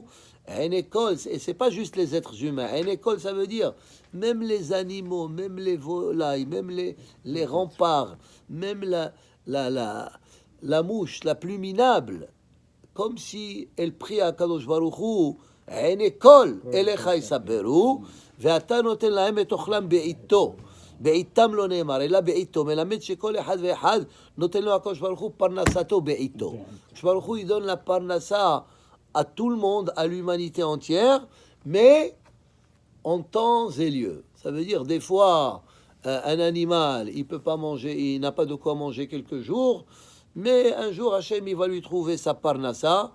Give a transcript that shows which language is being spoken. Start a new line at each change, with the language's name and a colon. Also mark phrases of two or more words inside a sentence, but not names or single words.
French: Une école, et c'est pas juste les êtres humains. Une école, ça veut dire même les animaux, même les volailles, même les remparts, même la mouche la plus minable, comme si elle prie à
Hebrew: קדוש ברוך הוא,
French: une école,
Hebrew: אליך ישברו ואתה נותן להם את אכלם בעתו. בעיתם לא נאמר, אלא בעיתו, מלמד שכל אחד ואחד נותן לו הקדוש ברוך הוא פרנסתו בעיתו. הקדוש ברוך הוא,
French: il donne la parnassa à tout le monde, à l'humanité entière, mais en temps et lieu. Ça veut dire, des fois, un animal, il peut pas manger, il n'a pas de quoi manger quelques jours, mais un jour, Hachem, il va lui trouver sa parnassa.